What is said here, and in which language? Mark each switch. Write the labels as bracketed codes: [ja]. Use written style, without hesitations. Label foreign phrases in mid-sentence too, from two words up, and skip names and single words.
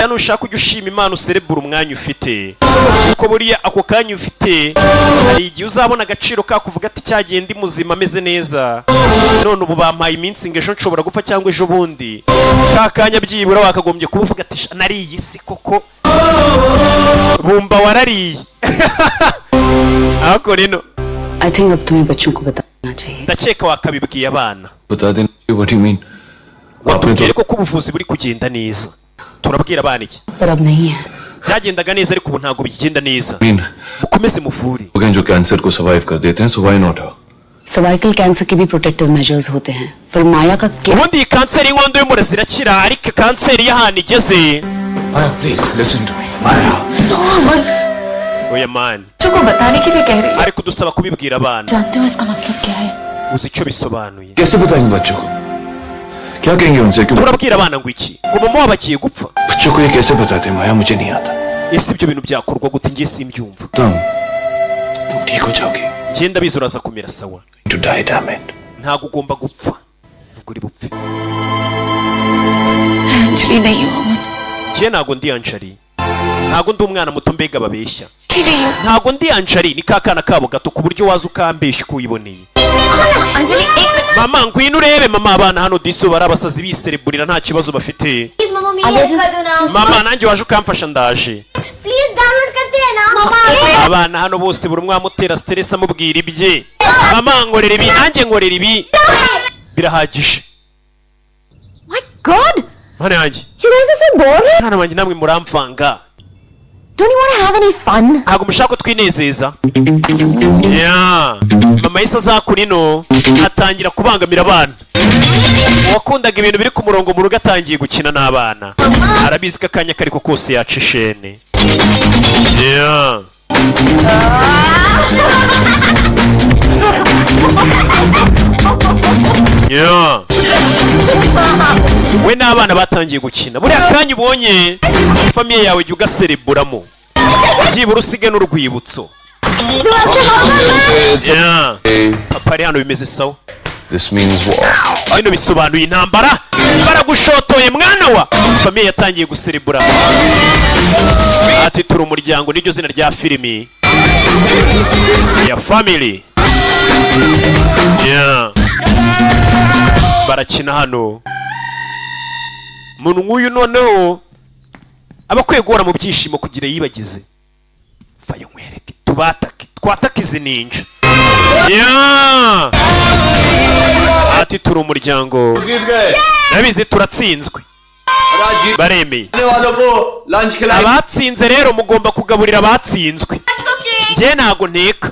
[rw] nushaka ujya ushima imana userebura umwanya ufite kuko buriya ako kanya ufite hari igihe uzabona agaciro kakuvuga ati cyagiye ndi muzima ameze neza none ubu bampaye iminsi ngo ejo nshobora gupfa cyangwa ejo bundi ka kanya byibura wakagombye kuba uvuga ati nariye isi koko bumba warariye ariko rero [en] I think [hi] अब तुम्हें बच्चों को बताना चाहिए [rw] ndakeka wakabibwiye abana [hi] बता देना [en] what do you mean [rw] watubwire ko ubuvuzi buri kugenda neza turabwira abana iki [hi] पर अब नहीं है [rw] byagendaga neza ariko ubu ntabwo bigenda neza मीन mukomeze muvure [hi] लोग जो कैंसर को सर्वाइव कर देते हैं [en] so why not her [hi] सर्वाइकल कैंसर के भी [en] protective measures [hi] होते हैं पर माया का क्या [rw] ubundi iyi kanseri y'inkondo y'umura zirakira ariko kanseri y'ahantu igeze [en] Maya please listen to me Maya [rw] oya mani [hi] बच्चों को बताने के लिए कह रही है [rw] ariko dusaba kubibwira abana [hi] जानते हो इसका मतलब क्या है [rw] uzi icyo bisobanuye [hi] कैसे बताएंगे बच्चों को क्या कहेंगे उनसे क्यों [rw] turabwira abana ngo iki ngo mama wabagiye gupfa [hi] बच्चों को ये कैसे बताते माया मुझे नहीं आता [rw] ese ibyo bintu byakorwa gute ngiye simbyumva [hi] तुम ठीक हो जाओगी [rw] genda biza uraza kumera sawa [en] to die damn it [rw] ntabwo ugomba gupfa ntabwo uri bupfe [hi] अंजलि नहीं हो अमन [rw] njye ntabwo ndi anjari ntabwo ndi umwana muto mbega babeshya [hi] नहीं हो [rw] ntabwo ndi anjari ni ka kana kabo gato ku buryo waza ukambeshya uko uyiboneye [hi] अंजलि एक [rw] mama ngwino urebe mama abana hano diso bari abasazi bisereburira nta kibazo bafite [hi] प्लीज मम्मा मेरी हेल्प कर दो ना [rw] mama nanjye waje ukamfasha ndaje [en] please download [hi] करते हैं ना मम्मा [rw] abana hano bose buri umwe amutera stress amubwira ibye mama nkorera ibi nanjye nkorera ibi birahagije [en] My God [rw] mwana yanjye [en] You guys are so boring [rw] mwana wanjye namwe muramvanga [en] Don't you want to have any fun [rw] ntabwo mushaka ko twinezeza mama yise azakura ino atangira kubangamira abana uwakundaga ibintu biri ku murongo mu rugo atangiye gukina n'abana arabizi ko akanya kari ko kose yaca ishene we n'abana batangiye gukina buriya kanya ubonye famiye yawe jya ugasereburamo byibura usige n'urwibutso papa ari hano bimeze sawa [en] this means war [rw] bino bisobanuye intambara baragushotoye mwana wa famiye yatangiye guserebura ati turi umuryango niryo zina rya filimi ya family barakina hano umuntu nk'uyu noneho aba akwiye guhora mu byishimo kugira yibagize vayo nkwereke twatake izi ninja ati turi umuryango nabizi turatsinzwe baremeye abatsinze rero mugomba kugaburira abatsinzwe njye ntago nteka